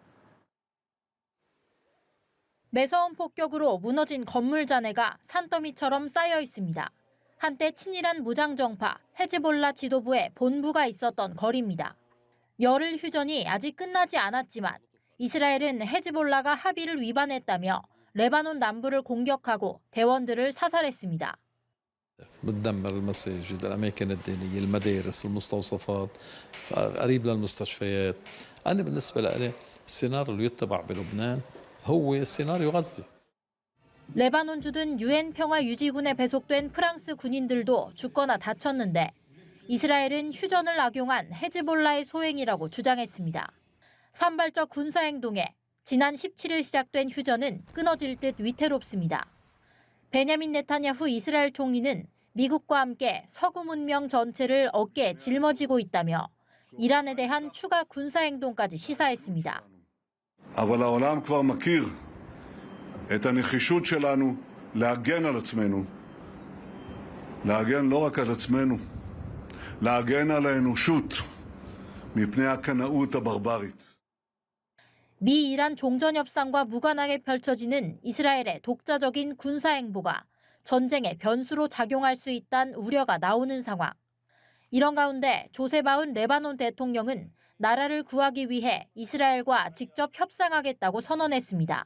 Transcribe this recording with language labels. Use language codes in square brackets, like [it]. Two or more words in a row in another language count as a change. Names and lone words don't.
[ko] 매서운 폭격으로 무너진 건물 잔해가 산더미처럼 쌓여 있습니다. 한때 친이란 무장정파 헤즈볼라 지도부의 본부가 있었던 거리입니다. 열흘 휴전이 아직 끝나지 않았지만 이스라엘은 헤즈볼라가 합의를 위반했다며 레바논 남부를 공격하고 대원들을 사살했습니다. [ar] بتدمر المساجد، الأماكن الدينية، المدارس، المستوصفات، قريب للمستشفيات. أنا بالنسبة لي السيناريو اللي يتبع بلبنان هو سيناريو غزة. [ko] 레바논 주둔 유엔 평화 유지군에 배속된 프랑스 군인들도 죽거나 다쳤는데 이스라엘은 휴전을 악용한 헤즈볼라의 소행이라고 주장했습니다. 산발적 군사행동에 지난 17일 시작된 휴전은 끊어질 듯 위태롭습니다. 베냐민 네타냐후 이스라엘 총리는 미국과 함께 서구 문명 전체를 어깨에 짊어지고 있다며 이란에 대한 추가 군사행동까지 시사했습니다. [he] אבל העולם כבר מכיר את הנחישות שלנו להגן על עצמנו. להגן לא רק על עצמנו, להגן על האנושות מפני הקנאות הברברית. [ko] 미-이란 종전협상과 무관하게 펼쳐지는 이스라엘의 독자적인 군사행보가 전쟁의 변수로 작용할 수 있다는 우려가 나오는 상황. 이런 가운데 조셉 아운 레바논 대통령은 나라를 구하기 위해 이스라엘과 직접 협상하겠다고 선언했습니다.